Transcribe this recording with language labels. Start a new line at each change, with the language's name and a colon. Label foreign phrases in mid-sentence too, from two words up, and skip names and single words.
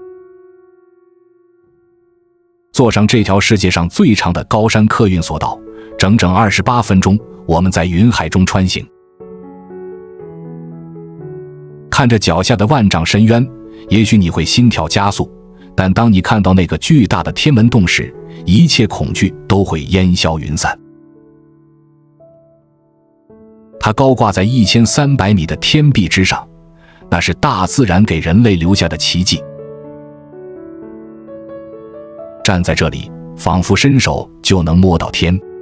Chinese: 坐上這條世界上最長的高山客運索道，整整28分鐘，我們在雲海中穿行。看着腳下的萬丈深淵，也許你會心跳加速，但當你看到那個巨大的天門洞時，一切恐懼都會煙消雲散。它高掛在1300米的天壁之上，那是大自然給人類留下的奇蹟。站在這裡，仿佛伸手就能摸到天。